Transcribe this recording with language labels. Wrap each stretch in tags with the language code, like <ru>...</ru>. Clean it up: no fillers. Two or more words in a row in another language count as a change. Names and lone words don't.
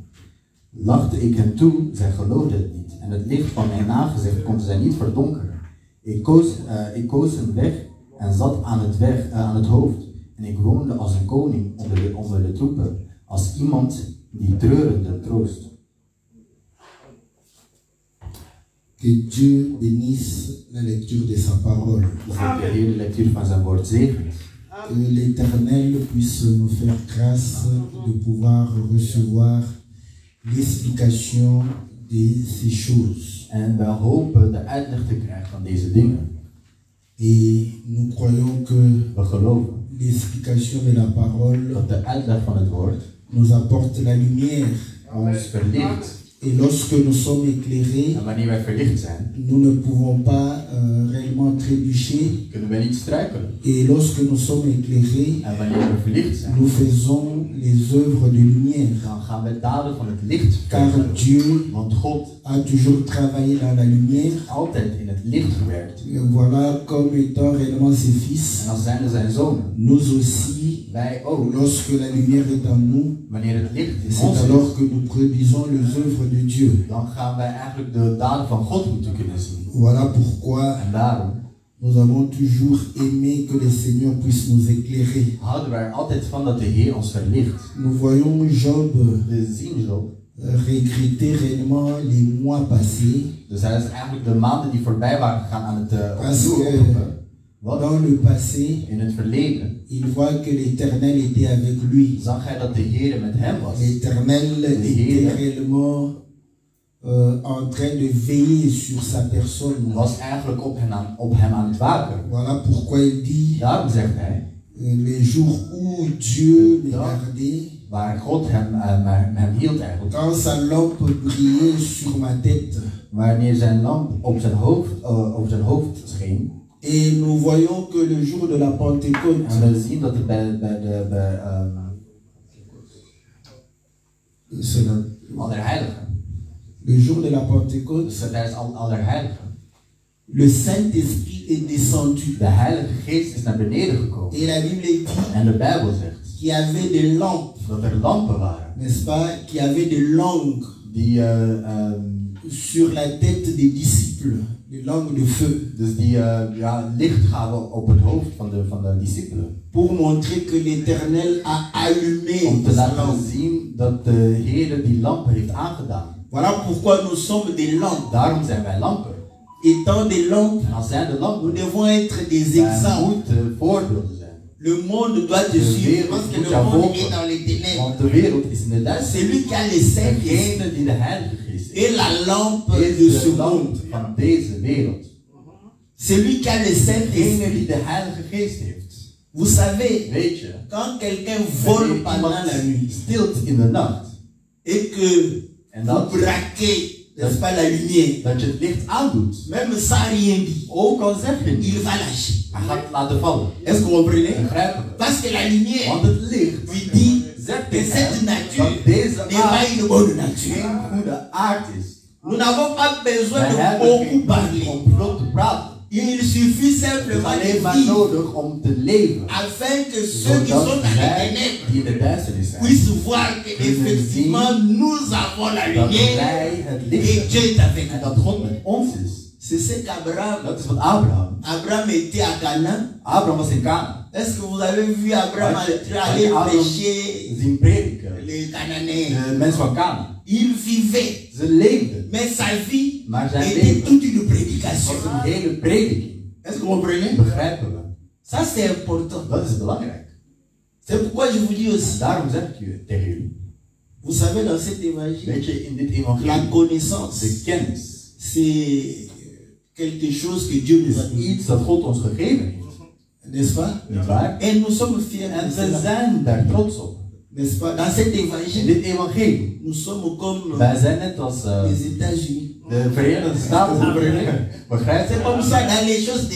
<nl>Lachte ik hen toe, zij geloofden het niet en het licht van mijn aangezicht konden zij niet verdonkeren. Ik koos een weg en zat aan het hoofd en ik woonde als een koning onder de troepen, als iemand die treurende troost.</nl> <fr>Que Dieu bénisse la lecture de sa parole.</fr> <nl>Dat de Heer de lectuur van zijn woord zegent.</nl> <fr>Que l'Éternel puisse nous faire grâce de pouvoir recevoir l'explication de ces choses.</fr> <nl>En wij hopen de uitleg te krijgen van deze dingen.</nl> <fr>Et nous croyons que</fr> <nl>We geloven</nl> <fr>l'explication de la parole</fr> <nl>dat de uitleg van het woord</nl> <fr>nous apporte la lumière.</fr> <nl>ons verlicht.</nl> <fr>Et lorsque nous sommes éclairés,</fr> <nl>En wanneer wij verlicht zijn,</nl> <fr>nous ne pouvons pas réellement trébucher.</fr> <nl>kunnen wij niet struikelen.</nl> <fr>Et lorsque nous sommes éclairés,</fr> <nl>En wanneer we verlicht zijn,</nl> <fr>nous faisons les œuvres de lumière.</fr> <nl>dan gaan we daden van het licht</nl> <fr>Car</fr> <nl>vervullen.</nl> <fr>Dieu</fr> <nl>Want God</nl> <fr>a toujours travaillé dans la lumière.</fr> <nl>heeft altijd in het licht gewerkt.</nl> <fr>Et voilà, comme étant réellement ses fils,</fr> <nl>En als zijnde zijn zonen,</nl> <fr>nous aussi,</fr> <nl>wij ook.</nl> <fr>lorsque la lumière est en nous,</fr> <nl>Wanneer het licht in</nl> <fr>c'est</fr> <nl>ons</nl> <fr>alors</fr> <nl>is,</nl> <fr>que nous produisons les œuvres de Dieu.</fr> <nl>dan gaan wij eigenlijk de daden van God moeten kunnen zien.</nl> <fr>Voilà pourquoi</fr> <nl>En daarom</nl> <fr>nous avons toujours aimé que le Seigneur puisse nous éclairer.</fr> <nl>houden wij er altijd van dat de Heer ons verlicht.</nl> <fr>Nous voyons Job</fr> <nl>We zien Job.</nl> <fr>regretter réellement les mois passés,</fr> <nl>Dus hij is eigenlijk de maanden die voorbij waren gegaan aan het</nl> <fr>parce</fr> <nl>opnieuw</nl> <fr>que</fr> <nl>oproepen. Wat?</nl> <fr>dans le passé,</fr> <nl>In het verleden</nl> <fr>il voit que l'Éternel était avec lui.</fr> <nl>zag hij dat de Heer met hem was.</nl> <fr>L'Éternel était réellement en train de veiller sur sa personne.</fr> <nl>Was eigenlijk op hem aan het waken.</nl> <fr>Voilà pourquoi il dit,</fr> <nl>Daarom zegt hij,</nl> <fr>les jours où Dieu me gardait,</fr> <nl>waar God hem hield eigenlijk.</nl> <fr>quand sa lampe brillait sur ma tête.</fr> <nl>Wanneer zijn lamp op zijn hoofd scheen.</nl> <fr>Et nous voyons que le jour de la Pentecôte,</fr> <nl>En we zien dat het</nl> <fr>c'est</fr> <nl>Allerheiligen.</nl> <fr>le jour de la Pentecôte,</fr> <nl>Dus tijdens Allerheiligen.</nl> <fr>le Saint-Esprit est descendu.</fr> <nl>De Heilige Geest is naar beneden gekomen.</nl> <fr>Et la Bible dit</fr> <nl>En de Bijbel zegt</nl> <fr>qu'il y avait des lampes,</fr> <nl>dat er lampen waren.</nl> <fr>n'est-ce pas, qu'il y avait des langues</fr> <nl>Die,</nl> <fr>sur la tête des disciples, des langues de feu,</fr> <nl>dus die licht gaven op het hoofd van de discipelen.</nl> <fr>pour montrer que l'Éternel a allumé</fr> <nl>Om te</nl> <fr>sa</fr> <nl>laten</nl> <fr>lampe.</fr> <nl>zien dat de Heer die lampen heeft aangedaan.</nl> <fr>Voilà pourquoi nous sommes des lampes.</fr> <nl>Daarom zijn wij lampen.</nl> <fr>Étant des lampes,</fr> <nl>En als zijn de</nl> <fr>nous</fr> <nl>lampen,</nl> <fr>devons être des</fr> <nl>wij</nl> <fr>exemples.</fr> <nl>moeten voorbeelden zijn.</nl> <fr>Le monde doit te suivre parce que le monde est dans les ténèbres.</fr> <nl>Want de wereld is in de duisternis.</nl> <fr>C'est lui qui a les Saint-Esprit</fr> <nl>Degene die de Heilige Geest</nl> <fr>et la lampe</fr> <nl>is</nl> <fr>de ce</fr> <nl>de lamp</nl> <fr>monde.</fr> <nl>van deze wereld.</nl> <fr>C'est lui qui a les</fr> <nl>Degene</nl> <fr>Saint-Esprit.</fr> <nl>die de Heilige Geest heeft.</nl> <fr>Vous savez,</fr> <nl>Weet je,</nl> <fr>quand quelqu'un vole pendant la nuit,</fr> <nl>stilt in de nacht,</nl> <fr>et que</fr> <nl>En</nl> <fr>vous</fr> <nl>dat,</nl> <fr>braquez, n'est-ce pas, la lumière,</fr> <nl>dat je het licht aandoet.</nl> <fr>même sans rien dire,</fr> <nl>Ook al zeg je</nl> <fr>il</fr> <nl>niet.</nl> <fr>va lâcher.</fr> <nl>Hij gaat het laten vallen.</nl> <fr>Est-ce que vous comprenez?</fr> <nl>Begrijpen we?</nl> <fr>Parce que la lumière</fr> <nl>Want het licht</nl> <fr>lui dit</fr> <nl>zegt</nl> <fr>que</fr> <nl>tegen</nl> <fr>cette</fr> <nl>hem</nl> <fr>nature</fr> <nl>dat deze</nl> <fr>n'est pas</fr> <nl>aard</nl> <fr>une bonne nature.</fr> <nl>geen goede aard is.</nl> <fr>Nous n'avons pas besoin</fr> <nl>Wij</nl> <fr>de</fr> <nl>hebben</nl> <fr>beaucoup</fr> <nl>geen</nl> <fr>parler.</fr> <nl>om veel te praten.</nl> <fr>Il suffit</fr> <nl>Het is</nl> <fr>simplement</fr> <nl>alleen</nl> <fr>de</fr> <nl>maar</nl> <fr>vivre</fr> <nl>nodig om te leven.</nl> <fr>afin que ceux qui sont</fr> <nl>Zodat</nl> <fr>dans les</fr> <nl>wij</nl> <fr>ténèbres</fr> <nl>die in de duisternis zijn,</nl> <fr>puissent voir qu'effectivement nous avons la</fr> <nl>dat</nl> <fr>lumière</fr> <nl>wij het licht</nl> <fr>et</fr> <nl>hebben.</nl> <fr>Dieu est avec</fr> <nl>En</nl> <fr>nous.</fr> <nl>dat God met ons is.</nl> <fr>C'est ce qu'Abraham</fr> <nl>Dat is wat Abraham.</nl> <fr>Abraham était à Canaan.</fr> <nl>Abraham was in Canaan.</nl> <fr>Est-ce que vous avez vu Abraham</fr> <nl>Had je</nl> <fr>aller</fr> <nl>Abraham</nl> <fr>prêcher</fr> <nl>zien prediken?</nl> <fr>les Cananéens?</fr> <nl>De mensen van Canaan.</nl> <fr>Il vivait,</fr> <nl>Ze leefden.</nl> <fr>mais sa vie</fr> <nl>Maar zijn</nl> <fr>était</fr> <nl>leven</nl> <fr>toute une prédication.</fr> <nl>was een hele prediking.</nl> <fr>Est-ce que vous comprenez?</fr> <nl>Begrijpen we?</nl> <fr>Ça c'est important.</fr> <nl>Dat is belangrijk.</nl> <fr>C'est pourquoi je vous dis</fr> <nl>En</nl> <fr>aussi,</fr> <nl>daarom zeg ik u tegen u.</nl> <fr>vous savez dans cet évangile,</fr> <nl>Weet je, in dit</nl> <fr>la</fr> <nl>evangelie,</nl> <fr>connaissance,</fr> <nl>de kennis</nl> <fr>c'est quelque chose que Dieu nous a</fr> <nl>is</nl> <fr>donné.</fr> <nl>iets dat God ons gegeven heeft.</nl> <fr>N'est-ce pas?</fr> <nl>Niet waar?</nl> <fr>Et nous sommes fiers</fr> <nl>En</nl> <fr>de</fr> <nl>we</nl> <fr>cela.</fr> <nl>zijn daar trots op.</nl> <fr>N'est-ce pas? Dans cet</fr> <nl>In</nl> <fr>évangile,</fr> <nl>dit evangelie,</nl> <fr>nous sommes comme</fr> <nl>wij zijn net als</nl> <fr>les États-Unis.</fr> <nl>de Verenigde Staten. Begrijp</nl> <fr>C'est</fr> <nl>je?</nl> <fr>comme ça dans les choses de</fr>